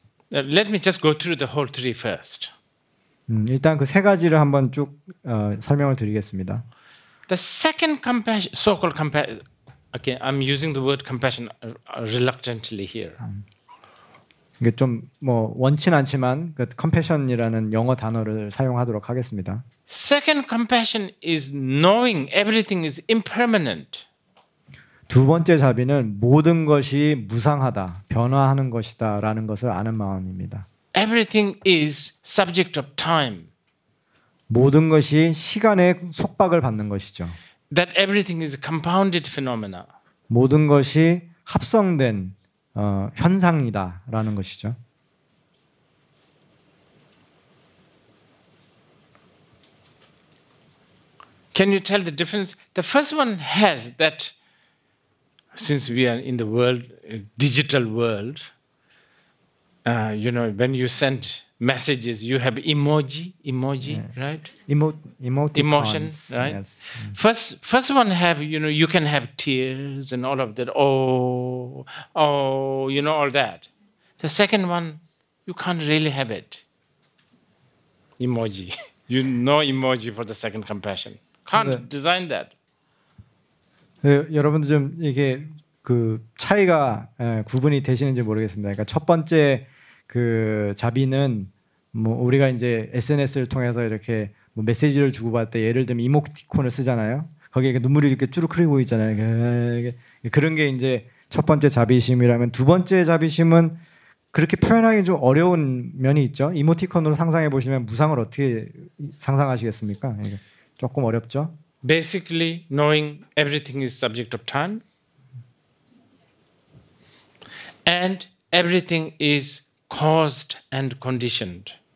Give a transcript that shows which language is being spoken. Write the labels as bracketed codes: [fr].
[en] Let me just go through the whole three first. [ko] 일단 그 세 가지를 한번 쭉 설명을 드리겠습니다. [en] The second compassion, so-called compassion. Okay, I'm using the word compassion reluctantly here. [ko] 이게 좀 뭐 원치는 않지만 그 compassion이라는 영어 단어를 사용하도록 하겠습니다. [en] Second compassion is knowing everything is impermanent. [ko] 두 번째 자비는 모든 것이 무상하다, 변화하는 것이다라는 것을 아는 마음입니다. [en] Everything is subject of time. [ko] 모든 것이 시간의 속박을 받는 것이죠. [en] That everything is compounded phenomena. [ko] 모든 것이 합성된 현상이다라는 것이죠. [en] Can you tell the difference? The first one has that. Since we are in the world, digital world, when you send messages, you have emoji, right? Emotions, right? Yes. First one have, you can have tears and all of that. Oh, all that. The second one, you can't really have it. Emoji, no emoji for the second compassion. Can't [ko] 네. [en] design that. [ko] 네, 여러분들 좀 이게 그 차이가 구분이 되시는지 모르겠습니다. 그러니까 첫 번째 그 자비는 뭐 우리가 이제 SNS를 통해서 이렇게 뭐 메시지를 주고받을 때 예를 들면 이모티콘을 쓰잖아요. 거기에 이렇게 눈물이 이렇게 쭈룩 흐르고 있잖아요. 그런 게 이제 첫 번째 자비심이라면 두 번째 자비심은 그렇게 표현하기 좀 어려운 면이 있죠. 이모티콘으로 상상해 보시면 무상을 어떻게 상상하시겠습니까? 이게 조금 어렵죠. [en] Basically, knowing everything is subject of time, and everything is caused and conditioned.